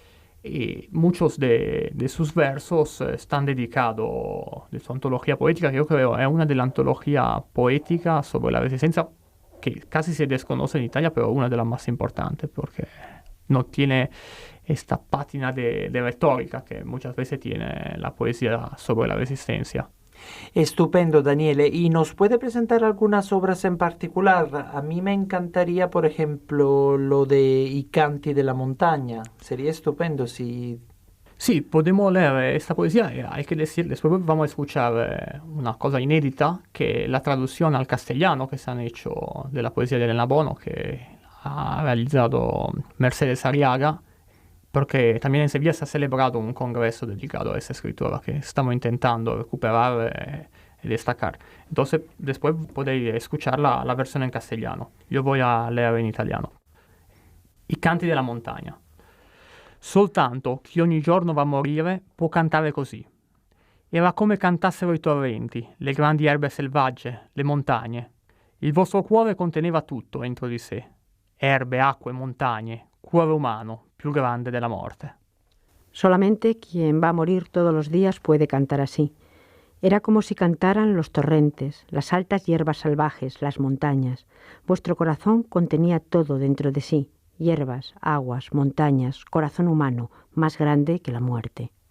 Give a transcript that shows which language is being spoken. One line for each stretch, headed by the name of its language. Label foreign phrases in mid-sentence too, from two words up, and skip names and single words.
Spanish: Y muchos de sus versos están dedicados de su antología poética, que yo creo es una de las antologías poéticas sobre la resistencia que casi se desconoce en Italia, pero una de las más importantes porque no tiene esta pátina de retórica que muchas veces tiene la poesía sobre la resistencia. Estupendo, Daniele. ¿Y nos puede presentar algunas obras en particular? A mí me encantaría, por ejemplo, lo de I canti della montagna. Sería estupendo si... Sí, podemos leer esta poesía. Hay que decir, después vamos a escuchar una cosa inédita, que la traducción al castellano que se han hecho de la poesía de Elena Bono, que ha realizado Mercedes Arriaga, porque también en Sevilla se ha celebrado un congreso dedicado a esa escritora que estamos intentando recuperar y destacar. Entonces, después podéis escuchar la versión en castellano. Yo voy a leer en italiano.
Italian: I canti della montagna. Soltanto chi ogni giorno va a morire può cantare così. Era come cantassero i torrenti, le grandi erbe selvagge, le montagne. Il vostro cuore conteneva tutto entro di sé. Erbe, acque, montagne, cuore umano, più grande
Spanish: de la muerte. Solamente quien va a morir todos los días puede cantar así. Era como si cantaran los torrentes, las altas hierbas salvajes, las montañas. Vuestro corazón contenía todo dentro de sí, hierbas, aguas, montañas, corazón humano, más grande que la muerte.